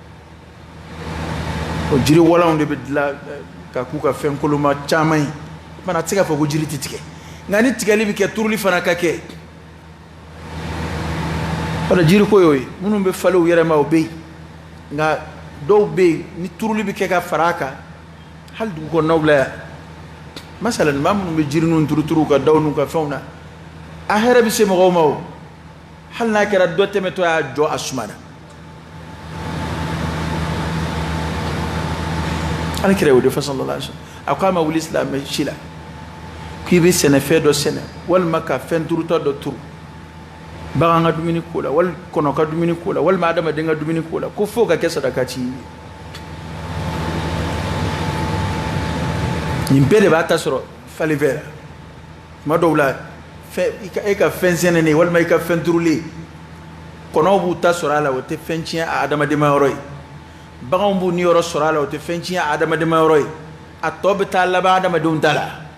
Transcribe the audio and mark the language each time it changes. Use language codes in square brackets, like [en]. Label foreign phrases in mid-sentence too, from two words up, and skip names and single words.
[bm] o jiri walanw de bɛ dilan ka k'u ka fɛn koloma caman ye o tuma a tɛ se k'a fɔ ko jiri tɛ tigɛ nka ni tigɛli bɛ kɛ turuli fana ka kɛ wala jiri ko y'o ye minnu bɛ falen u yɛrɛ ma o bɛ yen nka dɔw bɛ yen ni turuli bɛ kɛ ka fara a kan hali dugu kɔnɔnaw la yan masalan maa minnu bɛ jiri ninnu turuturu ka daw n'u ka fɛnw na a hɛrɛ bɛ se mɔgɔw ma o hali n'a kɛra dɔ tɛmɛtɔ y'a jɔ a suma na alakira y'o de fɔ [ar] صلى الله عليه وسلم [bm] a ko a ma wuli silamɛ si la k'i bɛ sɛnɛfɛn dɔ sɛnɛ walima ka fɛn turutɔ dɔ turu bagan ka dumuni ko la wali kɔnɔ ka dumuni ko la walima adamaden ka dumuni ko la ko fo ka kɛ sadaka ci ye nin bɛɛ de b'a ta sɔrɔ falen fɛ la tuma dɔw la e ka fɛn sɛnɛnen walima i ka fɛn turulen kɔnɔw b'u ta sɔrɔ a la o tɛ fɛn tiɲɛ a adamadenya yɔrɔ ye baganw b'u ni yɔrɔ sɔrɔ a la o tɛ fɛn tiɲɛ a adamadenya yɔrɔ ye a tɔ bɛ taa laban adamadenw ta la